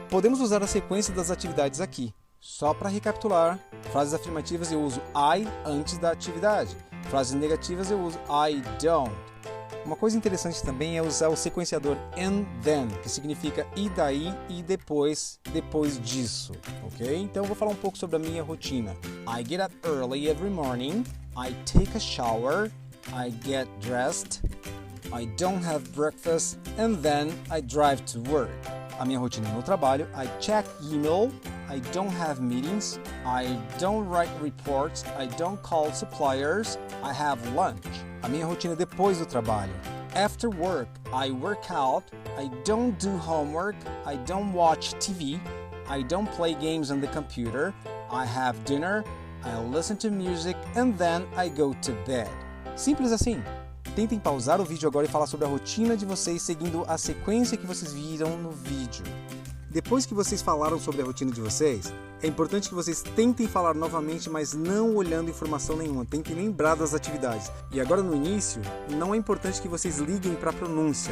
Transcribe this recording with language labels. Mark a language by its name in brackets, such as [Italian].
[Portuguese] Podemos usar a sequência das atividades aqui. Só para recapitular, frases afirmativas eu uso I antes da atividade. Frases negativas eu uso [English] I don't. [Portuguese] Uma coisa interessante também é usar o sequenciador [English] and then, [Portuguese] que significa e daí e depois disso, ok? Então eu vou falar um pouco sobre a minha rotina. [English] I get up early every morning. I take a shower. I get dressed. I don't have breakfast. And then I drive to work. [Portuguese] A minha rotina no trabalho, [English] I check email, I don't have meetings, I don't write reports, I don't call suppliers, I have lunch. [Portuguese] A minha rotina depois do trabalho, [English] after work, I work out, I don't do homework, I don't watch TV, I don't play games on the computer, I have dinner, I listen to music, and then I go to bed. [Portuguese] Simples assim. Tentem pausar o vídeo agora e falar sobre a rotina de vocês seguindo a sequência que vocês viram no vídeo. Depois que vocês falaram sobre a rotina de vocês, é importante que vocês tentem falar novamente, mas não olhando informação nenhuma. Tentem lembrar das atividades. E agora no início, não é importante que vocês liguem para a pronúncia.